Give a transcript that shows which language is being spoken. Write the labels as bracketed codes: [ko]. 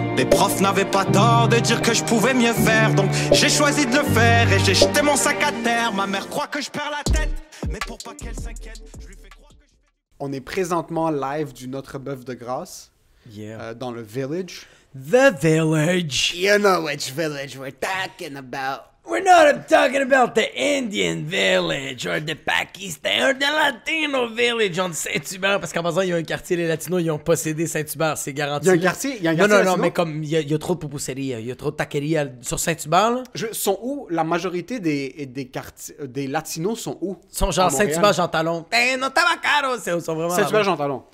[fr] Les profs n'avaient pas tort de dire que je pouvais mieux faire, donc j'ai choisi de le faire et j'ai jeté mon sac à terre. Ma mère croit que je perds la tête, mais pour pas qu'elle s'inquiète, je lui fais croire que je... On est présentement live du Notre Bœuf de Grâce, dans le Village. [en] The Village. You know which village we're talking about. We're not talking about the Indian Village or the Pakistan or the Latino Village on Saint-Hubert. [fr] Parce qu'en passant, il y a un quartier, les Latinos, ils ont possédé Saint-Hubert, c'est garanti. Il y a un quartier, Non, latino? mais comme il y a trop de pupuseria, il y a trop de taqueria sur Saint-Hubert, là. Sont où? La majorité des quartiers, des Latinos sont où? Ils sont genre Saint-Hubert, Jean Talon. No tabacaro, ils sont vraiment... Saint-Hubert, Jean Talon.